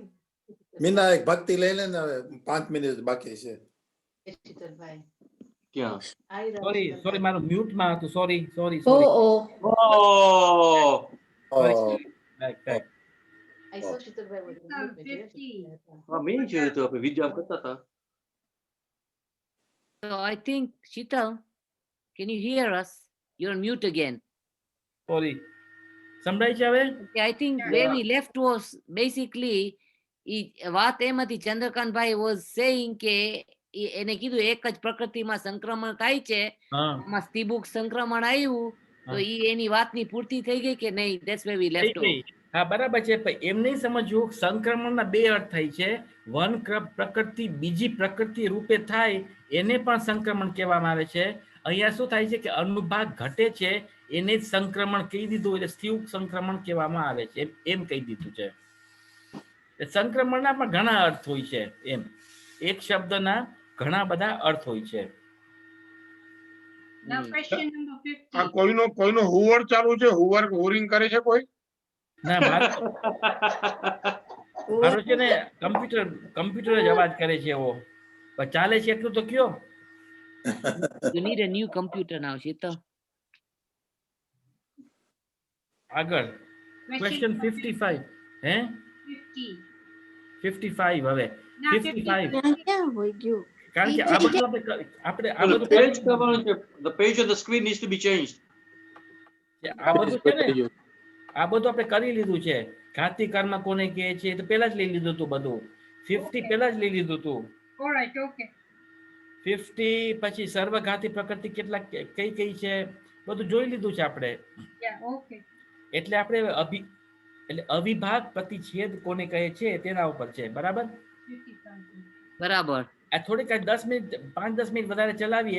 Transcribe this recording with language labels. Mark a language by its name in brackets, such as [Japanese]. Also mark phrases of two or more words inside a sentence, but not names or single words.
[Gujarati] મીના એક ભક્તિ લઈ લે ને, હવે 5 મિનિટ બાકી છે. ક્યાં? સોરી મારું મ્યુટ માં હતું. સોરી. [English] Oh, Oh, Right. Shetal, 50. [Gujarati] હા મેં જોયું હતું, આપણે વિડીયો કરતા હતા. [English] So I think, Sheetal, can you hear us? You're on mute again. [Gujarati] સોરી. સંભળાય છે હવે? [English] Okay, I think where we left was basically, [Gujarati] વાત એમ હતી, ચંદ્રકાંતભાઈ [English] was saying [Gujarati] કે એને કીધું એક જ પ્રકૃતિમાં સંક્રમણ થાય છે, હા. આમાં સ્ત્રીબુક સંક્રમણ આવ્યું તો એની વાતની પૂર્તિ થઈ ગઈ કે નહીં? [English] That's where we left off. [Gujarati] હા બરાબર છે, પણ એમ નહીં સમજવું સંક્રમણના બે અર્થ થાય છે. વન પ્રકૃતિ બીજી પ્રકૃતિ રૂપે થાય એને પણ સંક્રમણ કહેવામાં આવે છે. અહીંયા શું થાય છે કે અનુભાગ ઘટે છે એને જ સંક્રમણ કહી દીધું, એટલે સ્થિર સંક્રમણ કહેવામાં આવે છે, એમ કહી દીધું છે. સંક્રમણના પણ ઘણા અર્થ હોય છે. એમ એક શબ્દના ઘણા બધા અર્થ હોય છે. [English] Now question number [Gujarati] આ 50. કોઈનો હુવર ચાલુ છે? હુવરિંગ કરે છે કોઈ? ના મારો છે ને કમ્પ્યુટર જ અવાજ કરે છે એવો, પણ ચાલે છે એટલું તો કયો. [English] You need a new computer now, Sheetal. [Gujarati] આગળ ક્વેશ્ચન 55 હે 50. 55 હવે [English] Now 55 [Gujarati] ક્યાં હોય ગયું? કારણ કે આ બધું આપણે આ [English] The [Gujarati] બધું page કરવાનું છે. [English] The page on the screen needs to be changed. [Gujarati] આ બધું છે ને આ બધું આપણે કરી લીધું છે. ઘાતી કર્મ કોને કહે છે તો પહેલા જ લઈ લીધું હતું બધું. 50 પહેલા જ લઈ લીધું હતું. [English] All right, okay. [Gujarati] 50 પછી સર્વઘાતી પ્રકૃતિ કેટલા કઈ કઈ છે બધું જોઈ લીધું છે આપણે. [English] Yeah, okay. [Gujarati] એટલે આપણે એટલે અવિભાગ પ્રતિછેદ કોને કહે છે તેના ઉપર છે. બરાબર? 50,000. બરાબર. આ થોડીક 10 મિનિટ 5-10 મિનિટ વધારે ચલાવીએ.